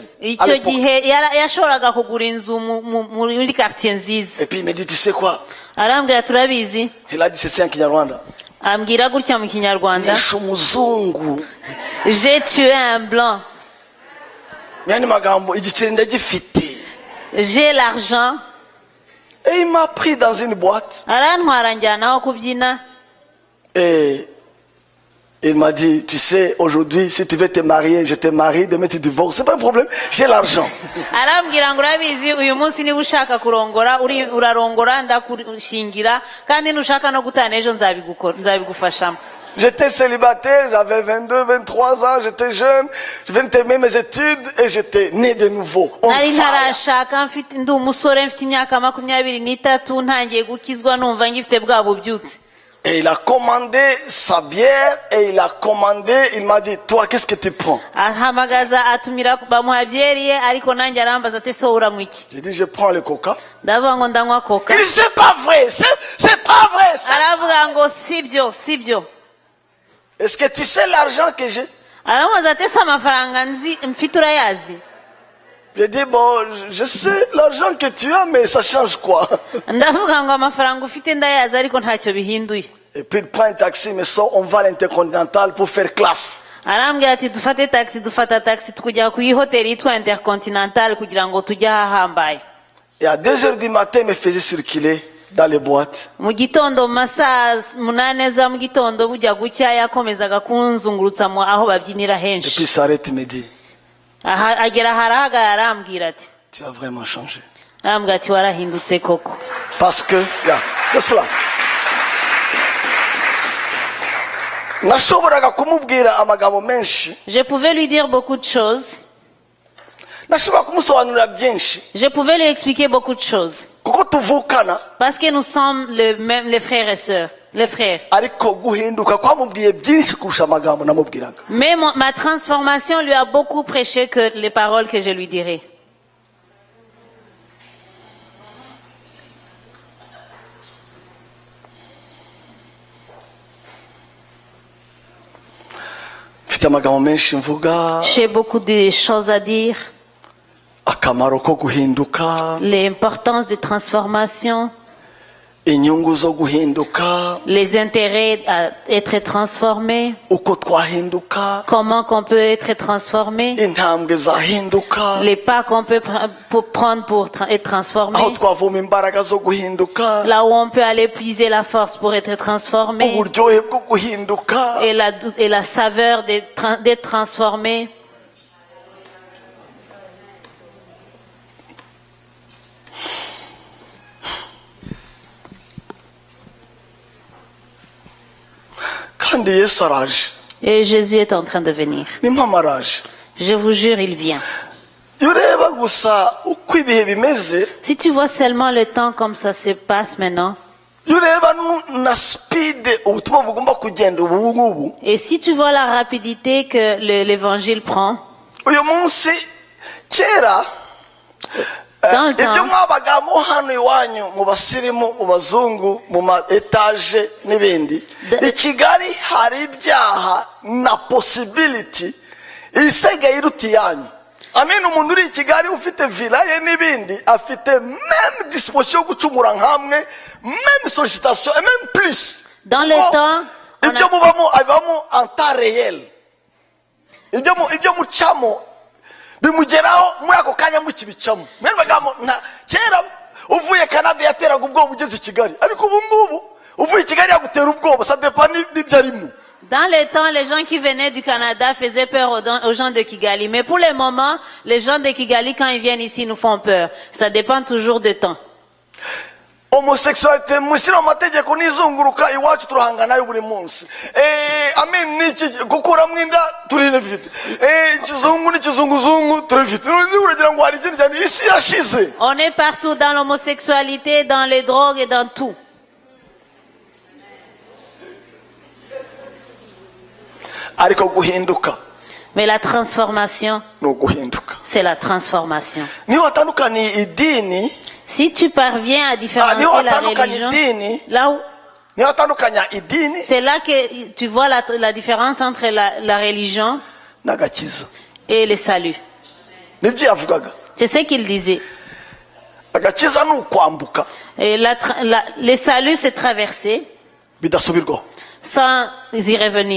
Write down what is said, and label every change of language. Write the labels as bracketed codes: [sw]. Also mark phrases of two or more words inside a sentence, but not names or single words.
[fr] À [rw] Icyo [fr] l'époque. [rw] gihe yashoboraga kugura inzu muri quartier nziza. [fr] Et puis il me dit, tu sais quoi? [rw] Arambwira turabizi. [fr] Il a dit, c'est en Kinyarwanda. [rw] Ambwira gutya mu Kinyarwanda. Nishe umuzungu. [fr] J'ai tué un blanc. [rw] Myani magambo, igiceri ndagifite. [fr] J'ai l'argent. Et il m'a pris dans une boîte. [rw] Arantwara njyana aho kubyina. [fr] Et il m'a dit, tu sais, aujourd'hui, si tu veux te marier, je te marie, demain tu divorces. C'est pas un problème, j'ai l'argent. [rw] Arambwira ngo urabizi uyu munsi niba ushaka kurongora urarongora ndakushingira kandi nushaka no gutana ejo nzabigufashamo. [fr] J'étais célibataire, j'avais 22, 23 ans, j'étais jeune, je venais de terminer mes études et j'étais né de nouveau. On [rw] Nari [fr] fire. [rw] ntarashaka ndi umusore mfite imyaka 23 ntangiye gukizwa numva ngifite bwa bubyutse. [fr] Et il a commandé sa bière et il a commandé, il m'a dit, toi, qu'est-ce que tu prends? [rw] Ahamagaza atumira bamuha byeri ye ariko nanjye arambaza ate so uranywa iki. [fr] J'ai dit, je prends le coca. [rw] Ndavuga ngo ndanywa coca. [fr] Il dit, c'est pas vrai, c'est pas vrai. [rw] Aravuga ngo sibyo. [fr] Est-ce que tu sais l'argent que j'ai? [rw] Aramubaza ate se amafaranga mfite urayazi. [fr] J'ai dit, bon, je sais l'argent que tu as, mais ça change quoi? [rw] Ndavuga ngo amafaranga ufite ndayazi ariko ntacyo bihinduye. [fr] Et puis il prend un taxi, mais ça, on va à l'Intercontinental pour faire classe. [rw] arambwira ati dufate taxi tukujya ku hoteli yitwa Intercontinental kugira ngo tujye ahahambaye. [fr] Et à 2h du matin, il me faisait circuler dans les boîtes. [rw] Mu gitondo mu masaa 8 za mu gitondo bujya gucya yakomezaga kunzungurutsa aho babyinira [fr] Et [rw] henshi. [fr] puis il s'arrête, il me dit, [rw] Agera harahagarara arambwira ati [fr] tu as vraiment changé. [rw] arambwira ati warahindutse koko. [fr] Parce que, c'est cela. [rw] Nashoboraga kumubwira amagambo menshi. [fr] Je pouvais lui dire beaucoup de choses. [rw] Nashobora kumusobanurira byinshi. [fr] Je pouvais lui expliquer beaucoup de choses. [rw] Kuko tuvukana. [fr] Parce que nous sommes les frères et sœurs. Les frères. [rw] Ariko guhinduka kwamubwiye byinshi kurusha amagambo namubwiraga. [fr] Mais ma transformation lui a beaucoup prêché que les paroles que je lui dirais. [rw] Mfite amagambo menshi mvuga. [fr] J'ai beaucoup de choses à dire. [rw] Akamaro ko guhinduka. [fr] L'importance des transformations. [rw] Inyungu zo guhinduka. [fr] Les intérêts à être transformés. [rw] Uko twahinduka. [fr] Comment qu'on peut être transformé. [rw] Intambwe zahinduka. [fr] Les pas qu'on peut prendre pour être transformé. [rw] Aho twavoma imbaraga zo guhinduka. [fr] Là où on peut aller puiser la force pour être transformé. [rw] Uburyohe bwo guhinduka. [fr] Et la saveur d'être transformé. Et Jésus est en train de venir. Je vous jure, il vient. Si tu vois seulement le temps comme ça se passe maintenant, et si tu vois la rapidité que l'évangile prend, dans le temps, [rw] ibyo mwabagamo hano iwanyu mu basirimu mu bazungu mu ma etage n'ibindi i Kigali hari ibyaha na possibility isigaye iruti yanyu. Amen. Umuntu uri i Kigali ufite villa ye n'ibindi afite [fr] même disposition [rw] yo gucumura nkamwe, [fr] même sollicitation et même plus. Dans le temps, [rw] ibyo mubamo abamo [fr] en temps réel. [rw] Ibyo mucamo bimugeraho muri ako kanya mukibicamo. Mwene bagamo kera uvuye Canada yateraga ubwoba ugeze i Kigali, ariko ubu ngubu uvuye i Kigali yagutera ubwoba, [fr] ça dépend [rw] n'ibyo arimo. [fr] Dans les temps, les gens qui venaient du Canada faisaient peur aux gens de Kigali. Mais pour le moment, les gens de Kigali, quand ils viennent ici, nous font peur. Ça dépend toujours de temps. [rw] Homosexualité mushyira mu mategeko n'izunguruka iwacu turahangana yo buri munsi. Amen niki gukuramo inda turinefite. Kizungu n'ikizunguzungu turifite. Uragira ngo hari ikindi cyane isi yashize. [fr] On est partout dans l'homosexualité, dans les drogues et dans tout. [rw] Ariko guhinduka. [fr] Mais la transformation, [rw] no guhinduka. [fr] C'est la transformation. [rw] Niyo atandukanye idini. [fr] Si tu parviens à différencier la religion, là où c'est là que tu vois la différence entre la religion et le salut. C'est ce qu'il disait. Et le salut, c'est traverser sans y revenir.